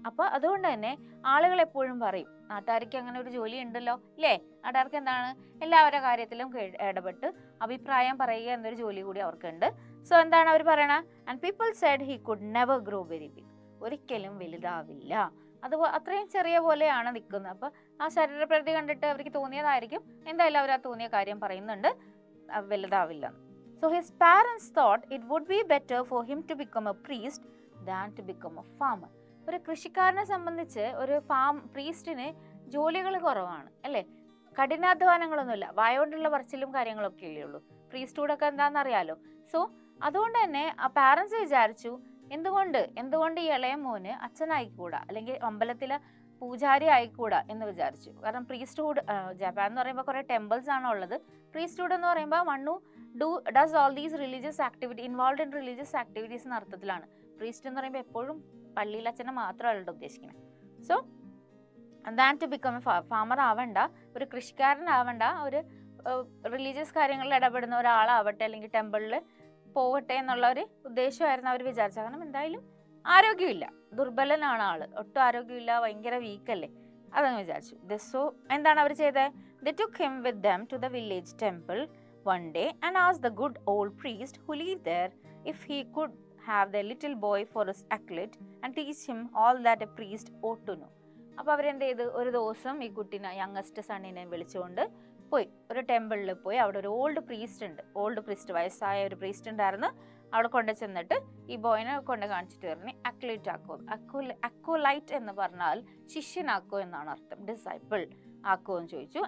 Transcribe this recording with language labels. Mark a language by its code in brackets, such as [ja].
[ml] അപ്പോൾ അതുകൊണ്ട് തന്നെ ആളുകൾ എപ്പോഴും പറയും, നാട്ടുകാർക്ക് അങ്ങനെ ഒരു ജോലി ഉണ്ടല്ലോ ഇല്ലേ, നാട്ടുകാർക്ക് എന്താണ് എല്ലാവരുടെ കാര്യത്തിലും ഇടപെട്ട് അഭിപ്രായം പറയുക എന്നൊരു ജോലി കൂടി അവർക്കുണ്ട്. സോ എന്താണ് അവർ പറയണത്? [en] And people said he could never grow very big. [ml] ഒരിക്കലും വലുതാവില്ല, അത് അത്രയും ചെറിയ പോലെയാണ് നിൽക്കുന്നത്. അപ്പോൾ ആ ശരീരപ്രകൃതി കണ്ടിട്ട് അവർക്ക് തോന്നിയതായിരിക്കും, എന്തായാലും അവർ ആ തോന്നിയ കാര്യം പറയുന്നുണ്ട്, വലുതാവില്ല. [en] So his parents thought it would be better for him to become a priest than to become a farmer. [ml] ഒരു കൃഷിക്കാരനെ സംബന്ധിച്ച് ഒരു പ്രീസ്റ്റിന് ജോലികൾ കുറവാണ് അല്ലേ, കഠിനാധ്വാനങ്ങളൊന്നുമില്ല, വായോണ്ടുള്ള പറച്ചിലും കാര്യങ്ങളൊക്കെ അല്ലേ ഉള്ളൂ. പ്രീസ്റ്റ്ഹുഡൊക്കെ എന്താണെന്നറിയാലോ. സോ അതുകൊണ്ട് തന്നെ ആ പാരൻസ് വിചാരിച്ചു, എന്തുകൊണ്ട് ഈ ഇളയ മോന് അച്ഛനായിക്കൂടാ, അല്ലെങ്കിൽ അമ്പലത്തിലെ പൂജാരി ആയിക്കൂടാ എന്ന് വിചാരിച്ചു. കാരണം പ്രീസ്റ്റ്ഹുഡ്, ജപ്പാൻ എന്ന് പറയുമ്പോൾ കുറേ ടെമ്പിൾസ് ആണോ ഉള്ളത്. പ്രീസ്റ്റ്ഹുഡ് എന്ന് പറയുമ്പോൾ മണ്ണു [en] does all these religious activity involved in religious activities [ml] എന്ന അർത്ഥത്തിലാണ്. പ്രീസ്റ്റ് എന്ന് പറയുമ്പോൾ എപ്പോഴും പള്ളിയിൽ അച്ഛനെ മാത്രമല്ല ഉദ്ദേശിക്കുന്നത്. [en] so than to become a farmer [ml] ആവണ്ട, ഒരു കൃഷിക്കാരനാവണ്ട, ഒരു റിലീജിയസ് കാര്യങ്ങളിൽ ഇടപെടുന്ന ഒരാളാവട്ടെ, അല്ലെങ്കിൽ ടെമ്പിളിൽ പോകട്ടെ എന്നുള്ള ഒരു ഉദ്ദേശമായിരുന്നു അവർ വിചാരിച്ചത്. കാരണം എന്തായാലും ആരോഗ്യമില്ല, ദുർബലനാണ് ആള്, ഒട്ടും ആരോഗ്യമില്ല, ഭയങ്കര വീക്കല്ലേ, അതങ്ങ് വിചാരിച്ചു. സോ എന്താണ് അവർ ചെയ്തത്? [en] They took him with them to the village temple one day and asked the good old priest who lived there if he could have the little boy for his acolyte and teach him all that a priest ought to know. [ml] അപ്പോൾ അവരെന്ത് ചെയ്ത്, ഒരു ദിവസം ഈ കുട്ടീനെ, youngest സണ്ണിനെ വിളിച്ചുകൊണ്ട് പോയി ഒരു ടെമ്പിളിൽ പോയി. അവിടെ ഒരു ഓൾഡ് പ്രീസ്റ്റ് വയസ്സായ ഒരു പ്രീസ്റ്റ് ഉണ്ടായിരുന്നു. അവിടെ കൊണ്ട് ചെന്നിട്ട് ഈ ബോയിനെ കൊണ്ട് കാണിച്ചിട്ട് പറഞ്ഞു, അക്ലൈറ്റ് ആക്കോ. അക്കോലൈറ്റ് എന്ന് പറഞ്ഞാൽ ശിഷ്യനാക്കോ എന്നാണ് അർത്ഥം, ഡിസൈപ്പിൾ ആക്കോ എന്ന് ചോദിച്ചു.